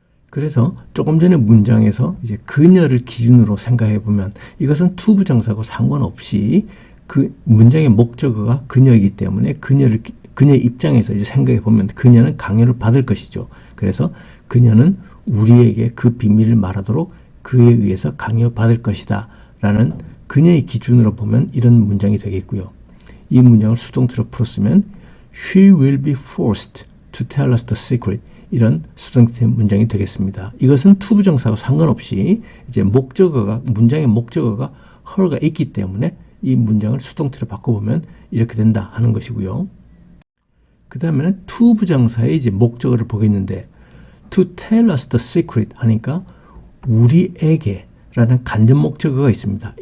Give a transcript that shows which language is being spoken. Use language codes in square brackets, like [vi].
[ko] 그래서 조금 전에 문장에서 이제 그녀를 기준으로 생각해 보면 이것은 to 부정사고 상관없이 그 문장의 목적어가 그녀이기 때문에 그녀의 입장에서 이제 생각해 보면 그녀는 강요를 받을 것이죠. 그래서 그녀는 우리에게 그 비밀을 말하도록 그에 의해서 강요받을 것이다 라는 그녀의 기준으로 보면 이런 문장이 되겠고요. 이 문장을 수동태로 풀었으면 [en] She will be forced to tell us the secret. [ko] 이런 수동태 문장이 되겠습니다. 이것은 투부정사와 상관없이 이제 문장의 목적어가 her가 있기 때문에 이 문장을 수동태로 바꿔보면 이렇게 된다 하는 것이고요. 그 다음에는 투부정사의 이제 목적어를 보겠는데 [en] to tell us the secret [ko] 하니까 우리에게 라는 간접 목적어가 있습니다.